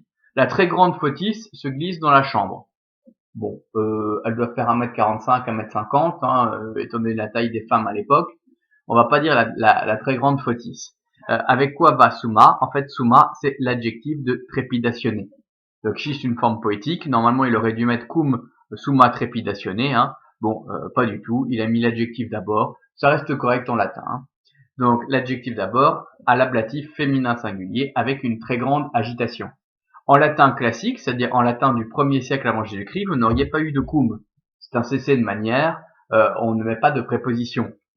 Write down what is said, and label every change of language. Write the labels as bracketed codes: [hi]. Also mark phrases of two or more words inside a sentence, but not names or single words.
[fr] La très grande Photis se glisse dans la chambre. Bon, elle doit faire 1m45, 1m50, étant donné la taille des femmes à l'époque. On va pas dire la très grande Photis. Avec quoi va summa? En fait, summa, c'est l'adjectif de trépidationné. Donc, si c'est une forme poétique, normalement, il aurait dû mettre [la] cum summa trépidationné. [fr] Bon, pas du tout. Il a mis l'adjectif d'abord. Ça reste correct en latin. Donc, l'adjectif d'abord à l'ablatif féminin singulier avec une très grande agitation. En latin classique, c'est-à-dire en latin du 1er siècle avant Jésus-Christ, vous n'auriez pas eu de cum. C'est un cessé de manière, on ne met pas de préposition.